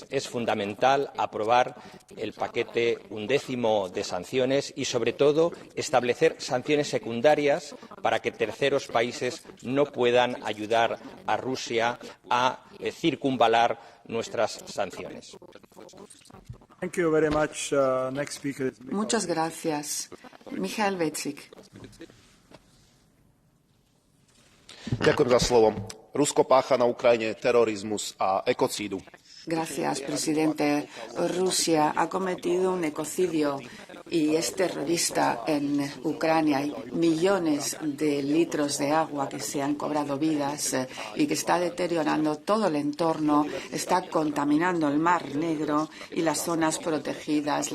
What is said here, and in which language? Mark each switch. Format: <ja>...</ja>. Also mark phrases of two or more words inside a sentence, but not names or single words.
<es>Es fundamental aprobar el paquete 11º de sanciones y, sobre todo, establecer sanciones secundarias para que terceros países no puedan ayudar a Rusia a circunvalar nuestras sanciones. Muchas gracias. Michal Vecik.</es> <sk>Ďakujem za slovo. Rusko pácha na Ukrajine terorizmus a ekocídu.</sk> <es>Gracias, presidente. Rusia ha cometido un ecocidio y es terrorista en Ucrania. Hay millones de litros de agua que se han cobrado vidas y que está deteriorando todo el entorno, está contaminando el Mar Negro y las zonas protegidas.</es>